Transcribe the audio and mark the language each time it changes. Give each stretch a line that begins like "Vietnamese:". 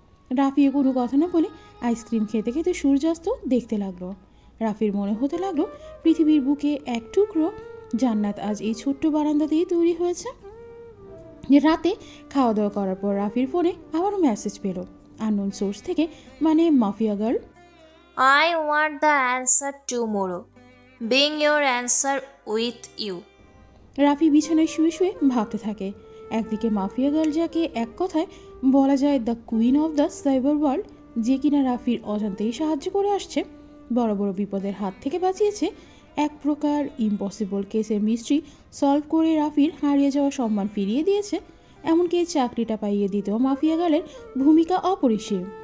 Bangla: রাফিও কোনো কথা না বলে আইসক্রিম খেতে খেতে সূর্যাস্ত দেখতে লাগলো। রাফির মনে হতে লাগলো পৃথিবীর বুকে এক টুকরো জান্নাত আজ এই ছোট্ট বারান্দাতেই তৈরি হয়েছে। রাতে খাওয়া দাওয়া করার পর রাফির ফোনে আবারও মেসেজ পেল আননোন সোর্স থেকে, মানে mafia girl.
English: I want the answer tomorrow. Bring your answer with you.
Bangla: Rafi বিছানায় শুয়ে শুয়ে ভাবতে থাকে। একদিকে মাফিয়া গার্ল, যাকে এক কথায় বলা যায় the queen of the cyber world, যে কিনা রাফির অজান্তেই সাহায্য করে আসছে, বড় বড় বিপদের হাত থেকে বাঁচিয়েছে, এক প্রকার ইম্পসিবল কেসের মিস্ট্রি সলভ করে রাফির হারিয়ে যাওয়া সম্মান ফিরিয়ে দিয়েছে, এমনকি চাকরিটা পাইয়ে দিতেও মাফিয়া গার্লের ভূমিকা অপরিসীম।